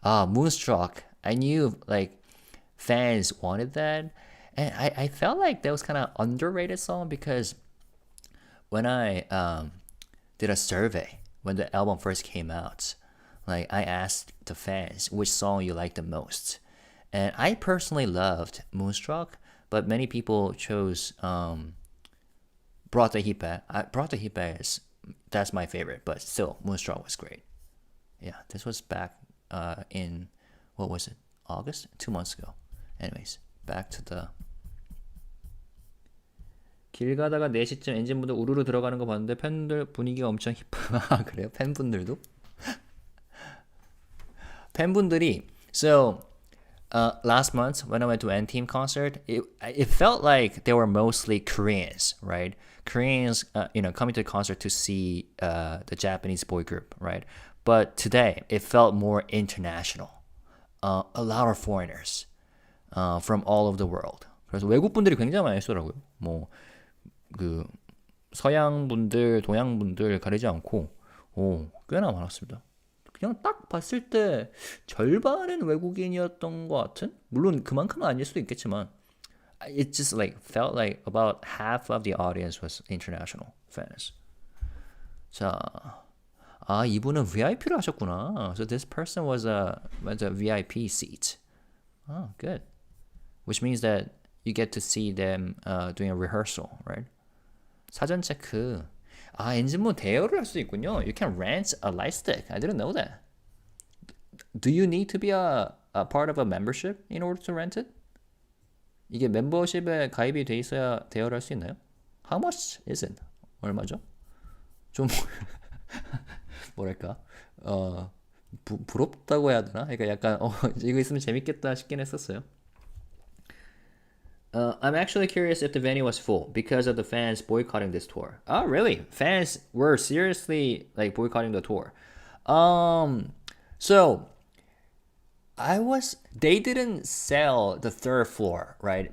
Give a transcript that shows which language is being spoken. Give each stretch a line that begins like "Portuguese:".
English: Moonstruck, I knew like fans wanted that, and I felt like that was kind of underrated song because when I did a survey when the album first came out, like I asked the fans which song you like the most, and I personally loved Moonstruck, but many people chose Brought the Heat Back. Brought the Heat Back that's my favorite, but still Moonstruck was great. Yeah, this was back in what was it? August? 2 months ago. Anyways, back to the
Korean: 길 가다가 4시쯤 엔진분들 우르르 들어가는 거 봤는데 팬들 분위기가 엄청 힙하. 그래요? 팬분들도? 팬분들이
English: so last month when I went to N-Team concert, it felt like they were mostly Koreans, right? Koreans, coming to the concert to see the Japanese boy group, right? But today it felt more international. A lot of foreigners from all over the world.
Korean: 그래서 외국 분들이 굉장히 많이 있더라고요. 뭐 그 서양 분들, 동양 분들 가리지 않고 꽤나 많았습니다. 그냥 딱 봤을 때 절반은 외국인이었던 것 같은? 물론 그만큼은 아닐 수도 있겠지만
English: it just like felt like about half of the audience was international fans.
Korean: 자, 이분은 VIP를 하셨구나.
English: So this person was a VIP seat. Good. Which means that you get to see them doing a rehearsal, right?
Korean: 사전 체크. 엔진모 대여를 할 수 있군요.
English: You can rent a light stick. I didn't know that. Do you need to be a part of a membership in order to rent it?
Korean: 이게 멤버십에 가입이 돼 있어야 대여를 할 수 있나요?
English: How much is it?
Korean: 얼마죠? 좀 뭐랄까 부럽다고 해야 되나? 그러니까 약간 이거 있으면 재밌겠다 싶긴 했었어요.
English: I'm actually curious if the venue was full because of the fans boycotting this tour. Oh, really? Fans were seriously like boycotting the tour. So they didn't sell the third floor, right?